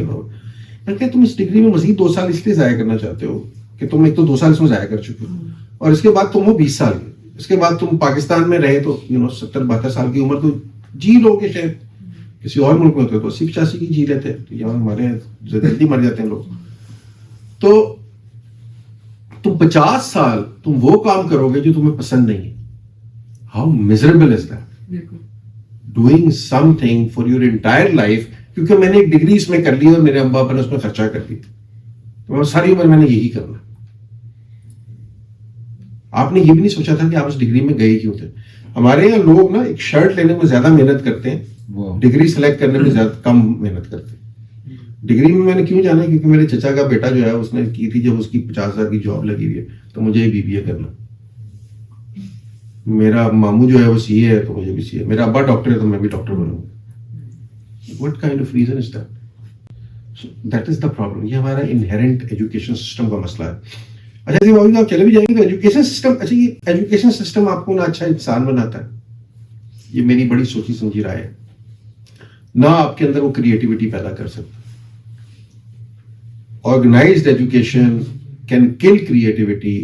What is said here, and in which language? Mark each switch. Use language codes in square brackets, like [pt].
[ur] میں نے کہا تم اس ڈگری میں مزید 2 سال اس لیے ضائع کرنا چاہتے ہو کہ تم ایک تو 2 سال اس میں ضائع کر چکے ہو، اور اس کے بعد تم ہو 20 سال کے، اس کے بعد تم پاکستان میں رہے تو 70-72 سال کی عمر تو جی لو گے، شاید کسی اور ملک میں ہوتے تو 80-85 کی جی لیتے، تو یہاں ہمارے جلدی مر جاتے ہیں لوگ. تو تم 50 سال تم وہ کام کرو گے جو تمہیں پسند نہیں ہے. [en] How miserable is that? Doing something for your entire life. [ur] کیونکہ میں نے ایک ڈگری اس میں کر لی اور میرے ابا نے اس میں خرچہ کر دی، تو ساری عمر میں نے یہی کرنا. آپ نے یہ بھی نہیں سوچا تھا کہ آپ اس ڈگری میں گئے کیوں تھے. ہمارے یہاں لوگ نا ایک شرٹ لینے میں زیادہ محنت کرتے ہیں، ڈگری سلیکٹ کرنے میں زیادہ کم محنت کرتے ہیں. ڈگری میں نے کیوں جانا؟ کیونکہ میرے چچا کا بیٹا جو ہے اس نے کی تھی، جب اس کی 50,000 کی جاب لگی ہوئی ہے تو مجھے بی بی اے کرنا. میرا ماموں جو ہے وہ سی اے ہے تو مجھے بھی سی اے. میرا ابا ڈاکٹر ہے تو میں بھی doctor Bannu God. [en] What kind of reason is that? So that is the problem. [ur] یہ ہمارا انہیرنٹ ایجوکیشن سسٹم کا مسئلہ ہے. اچھا جی بابو آپ چلے بھی جائیں گے تو ایجوکیشن سسٹم، اچھا یہ ایجوکیشن سسٹم آپ کو نہ اچھا انسان بناتا ہے، یہ میری بڑی سوچی سمجھی رائے ہے، نہ آپ کے اندر وہ کریٹیوٹی پیدا کر سکتا. [en] Organized education can kill creativity.